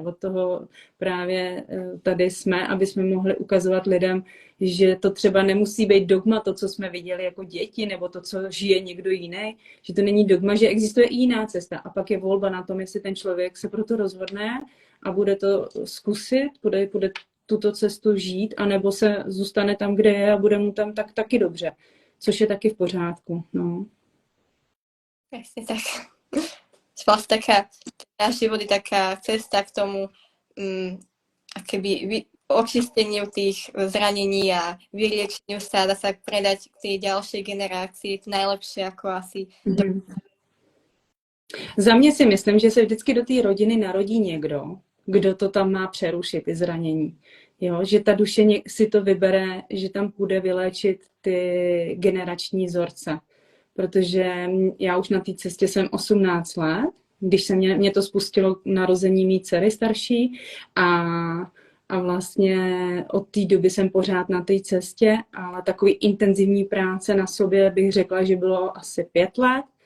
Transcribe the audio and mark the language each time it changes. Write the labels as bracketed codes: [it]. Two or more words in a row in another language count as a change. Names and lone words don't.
[cs] Od toho právě tady jsme, aby jsme mohli ukazovat lidem, že to třeba nemusí být dogma, to, co jsme viděli jako děti, nebo to, co žije někdo jiný, že to není dogma, že existuje i jiná cesta. A pak je volba na tom, jestli ten člověk se pro to rozhodne a bude to zkusit, bude tuto cestu žít, anebo se zůstane tam, kde je a bude mu tam taky dobře, což je taky v pořádku. No. [sk] Presne tak. Vlastne taká, náš život je taká cesta k tomu akéby očisteniu tých zranení a vyliečeniu sa, dá sa predať k tej ďalšej generácii, to najlepšie ako asi. [cs] Za mě si myslím, že se vždycky do té rodiny narodí někdo, kdo to tam má přerušit, ty zranění. Jo, že ta duše si to vybere, že tam půjde vyléčit ty generační vzorce. Protože já už na té cestě jsem 18 let, když se mě to spustilo k narození mý dcery starší a vlastně od té doby jsem pořád na té cestě, ale takový intenzivní práce na sobě bych řekla, že bylo asi 5 let,